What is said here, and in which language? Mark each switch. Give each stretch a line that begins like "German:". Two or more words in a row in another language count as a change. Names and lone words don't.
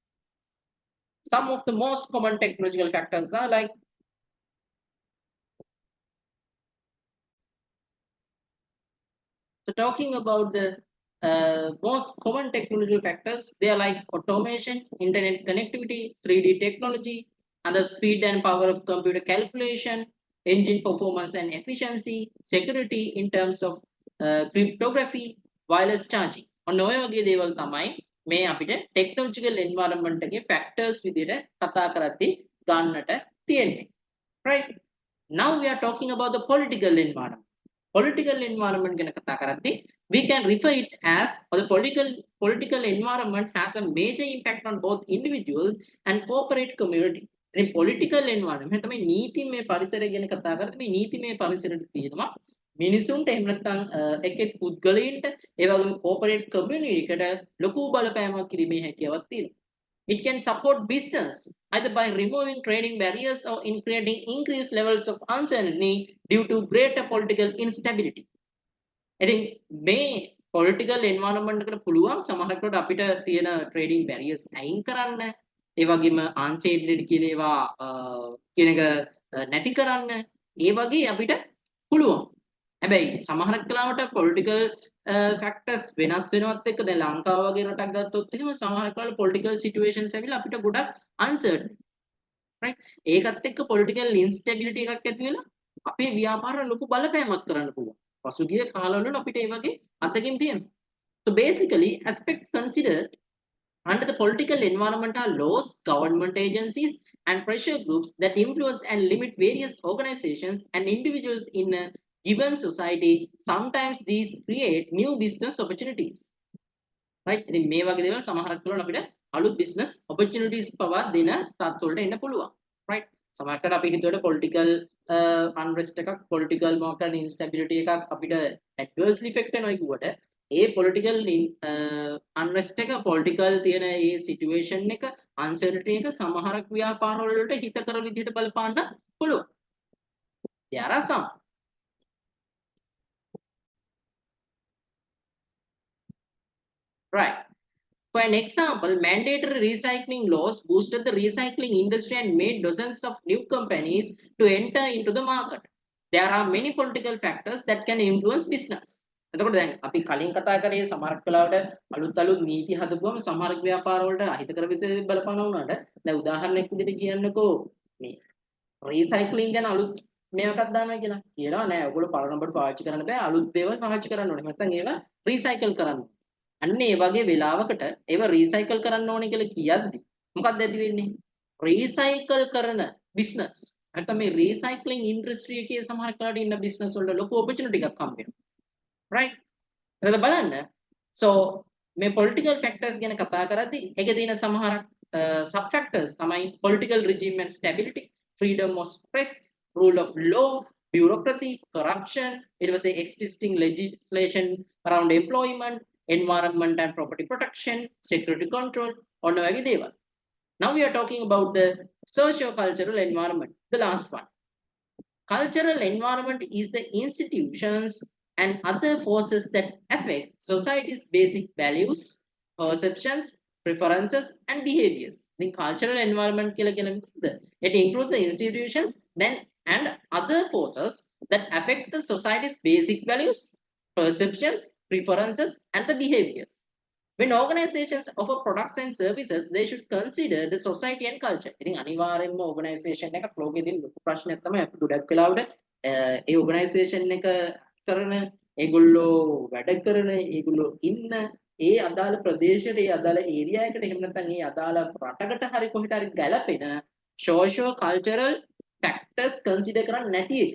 English: Some of the most common technological factors are like so talking about the most common technological factors, they are like automation, internet connectivity, 3D technology, and the speed and power of computer calculation, engine performance and efficiency, security in terms of cryptography, wireless charging.
Sinhala: ඔන්න ඔය වගේ දේවල් තමයි මේ අපිට
English: technological environment
Sinhala: එකේ factors විදිහට කතා කරද්දී ගන්නට තියෙන්නේ.
English: Right? Now we are talking about the political environment. Political environment
Sinhala: ගැන කතා කරද්දී
English: we can refer it as or the political environment has a major impact on both individuals and corporate community.
Sinhala: ඉතින්
English: political environment
Sinhala: තමයි නීතිමය පරිසරය ගැන කතා කරද්දී මේ නීතිමය පරිසරයට තියෙනවා මිනිසුන්ට එහෙම නැත්නම් එක් පුද්ගලයන්ට ඒ වගේම
English: corporate community
Sinhala: එකට ලොකු බලපෑමක් කිරීමේ හැකියාවක් තියෙනවා.
English: It can support business either by removing trading barriers or in creating increased levels of uncertainty due to greater political instability.
Sinhala: ඉතින් මේ
English: political environment
Sinhala: එකට පුළුවන් සමහරකට අපිට තියෙන
English: trading barriers
Sinhala: අයින් කරන්න, ඒ වගේම uncertainty කියන ඒවා කියන එක නැති කරන්න, ඒ වගේ අපිට පුළුවන්. හැබැයි සමහරක් වෙලාවට
English: political factors
Sinhala: වෙනස් වෙනවත් එක්ක දැන් ලංකාව වගේ රටක් ගත්තොත් එහෙම සමහරක් වෙලාවට
English: political situations
Sinhala: ඇවිල්ලා අපිට ගොඩක් uncertain. right? ඒකත් එක්ක
English: political instability
Sinhala: එකක් ඇති වෙලා අපේ ව්‍යාපාර ලොකු බලපෑමක් කරන්න පුළුවන්. පසුගිය කාලවල අපිට ඒ වගේ අතකින් තියෙනවා.
English: So basically aspects considered under the political environment are laws, government agencies, and pressure groups that influence and limit various organizations and individuals in given society, sometimes these create new business opportunities. Right?
Sinhala: ඉතින් මේ වගේ දේවල් සමහරක් වෙලාවට අපිට අලුත්
English: business opportunities
Sinhala: පවා දෙන තත්ත්වවලට එන්න පුළුවන්. Right? සමහරකට අපි හිතුවට
English: political unrest
Sinhala: එකක්, political මොකක්ද instability එකක් අපිට
English: adversely effect
Sinhala: වෙනවා කිව්වට ඒ
English: political unrest
Sinhala: එක, political තියෙන ඒ situation එක, uncertainty එක සමහරක් ව්‍යාපාර වලට හිතකර විදිහට බලපාන්න පුළුවන්.
English: There are some. Right. For an example, mandatory recycling laws boosted the recycling industry and made dozens of new companies to enter into the market. There are many political factors that can influence business.
Sinhala: එතකොට දැන් අපි කලින් කතා කරේ සමහරක් වෙලාවට අලුත් නීති හදපුවම සමහරක් ව්‍යාපාර වලට අහිතකර විශේෂ බලපාන වුණාට දැන් උදාහරණයක් විදිහට කියන්නකෝ මේ රීසයික්ලින් ගැන අලුත් මේකක් දානවා කියලා. කියනවා නෑ ඔයගොල්ලෝ පරණබඩ පාවිච්චි කරන්න බෑ අලුත් දේවල් පාවිච්චි කරන්න ඕනේ. නැත්නම් ඒවා රීසයිකල් කරන්න. අන්න ඒ වගේ වෙලාවකට ඒව රීසයිකල් කරන්න ඕනේ කියලා කියද්දි මොකක්ද ඇති වෙන්නේ? රීසයිකල් කරන බිස්නස් නැත්නම් මේ
English: recycling industry
Sinhala: එකේ සමහර කාට ඉන්න බිස්නස් වලට ලොකු ඔපචුනිටි එකක් හම්බ වෙනවා.
English: right?
Sinhala: එතකොට බලන්න.
English: so මේ political factors
Sinhala: ගැන කතා කරද්දි ඒකේ තියෙන සමහරක්
English: sub factors තමයි political regime and stability, freedom of press, rule of law, bureaucracy, corruption, it was a existing legislation around employment, environment and property protection, security control, on
Sinhala: වගේ දේවල්.
English: Now we are talking about the socio-cultural environment, the last one. Cultural environment is the institutions and other forces that affect society's basic values, perceptions, preferences and behaviors. The cultural environment
Sinhala: කියලා කියන්නේ මොකද?
English: It includes the institutions then and other forces that affect the society's basic values, perceptions, preferences and the behaviors. When organizations offer products and services, they should consider the society and culture.
Sinhala: ඉතින් අනිවාර්යයෙන්ම organization එකක් ලෝකෙදී ලොකු ප්‍රශ්නයක් තමයි අපි ගොඩක් වෙලාවට ඒ organization එක කරන ඒගොල්ලෝ වැඩ කරන ඒගොල්ලෝ ඉන්න ඒ අදාළ ප්‍රදේශයට ඒ අදාළ ඒරියා එකට එහෙම නැත්නම් ඒ අදාළ රටකට හරි කොහෙට හරි ගැලපෙන
English: socio cultural factors consider
Sinhala: කරන්නේ නැති එක.